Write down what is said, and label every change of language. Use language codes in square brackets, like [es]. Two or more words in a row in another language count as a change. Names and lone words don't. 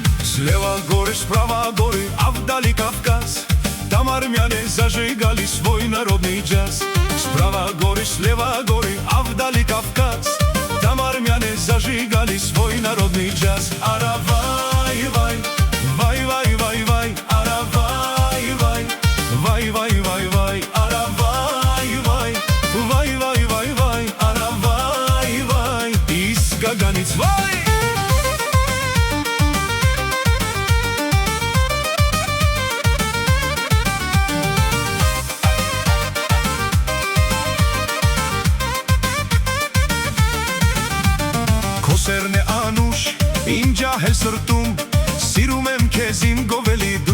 [ru] Слева горы, справа горы, а вдали Кавказ. Там армяне зажигали свой народный джаз. Справа горы, слева горы, а вдали Кавказ. Там армяне зажигали свой народный джаз. Аравай, вай, вай, вай, вай, вай, аравай, вай, вай, вай, вай, вай, аравай, вай, вай, вай, вай, вай, аравай, вай, из Каганиц, вай. [hy] Քոսերն է անուշ, իմ ջահել սրտում, սիրում եմ քեզ իմ գովելի, դու